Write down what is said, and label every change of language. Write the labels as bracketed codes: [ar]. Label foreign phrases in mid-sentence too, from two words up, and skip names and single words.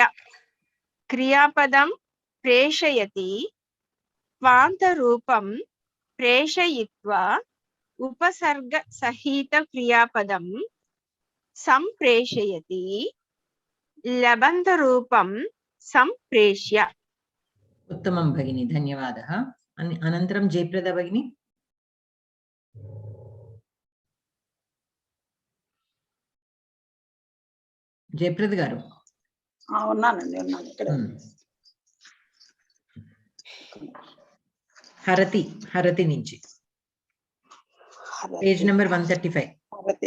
[sa] क्रियापदं प्रेषयति, त्वान्त रूपं प्रेषयित्वा, उपसर्ग सहित क्रियापदं संप्रेषयति, ल्यबन्त रूपं संप्रेष्य. उत्तमं भगिनी, धन्यवादः। अनन्तरं जयप्रदा भगिनी। [te] జయప్రద గారు ఉన్నానండి ఇక్కడ హరతి నుంచి [en] page number [te] 135.